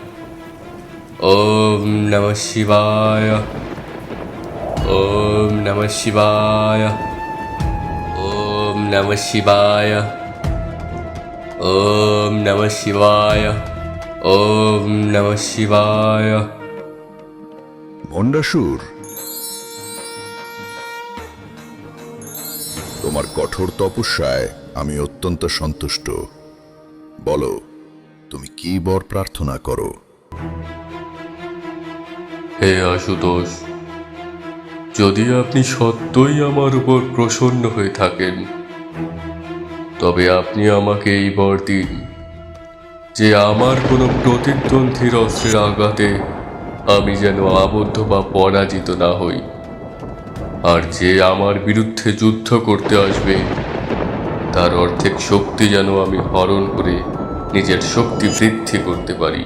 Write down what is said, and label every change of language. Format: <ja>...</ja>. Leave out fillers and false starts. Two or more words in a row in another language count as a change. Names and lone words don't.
<sa>ओम नमः शिवाय। ओम नमः शिवाय। ओम नमः शिवाय। ओम नमः शिवाय। ओम नमः शिवाय।</sa> <bn>ভণ্ডাসুর, তোমার কঠোর তপস্যায় আমি অত্যন্ত সন্তুষ্ট। বলো, তুমি কি বর প্রার্থনা করো? হে আশুতোষ, যদি আপনি সত্যই আমার উপর প্রসন্ন হয়ে থাকেন, তবে আপনি আমাকে এই বর দিন যে আমার কোনো প্রতিদ্বন্দ্বীর অস্ত্রের আঘাতে আমি যেন আবদ্ধ বা পরাজিত না হই, আর যে আমার বিরুদ্ধে যুদ্ধ করতে আসবে তার অর্ধেক শক্তি যেন আমি হরণ করে নিজের শক্তি বৃদ্ধি করতে পারি।</bn>